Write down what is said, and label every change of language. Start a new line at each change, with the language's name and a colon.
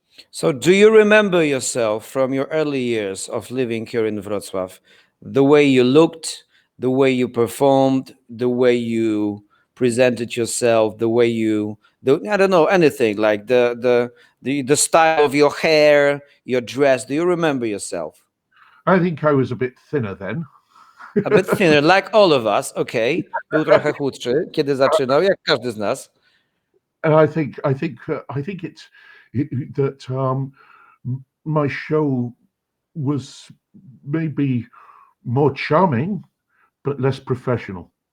English: So do you remember yourself from your early years of living here in Wrocław, the way you looked, the way you performed, the way you presented yourself, the way I don't know, anything, like the style of your hair, your dress? Do you remember yourself? I think I was a bit thinner then. A bit thinner, like all of us, okay.
Polish: Był trochę chudszy, kiedy zaczynał, jak każdy z nas.
English: And I think it's that my show was maybe more charming, but less professional.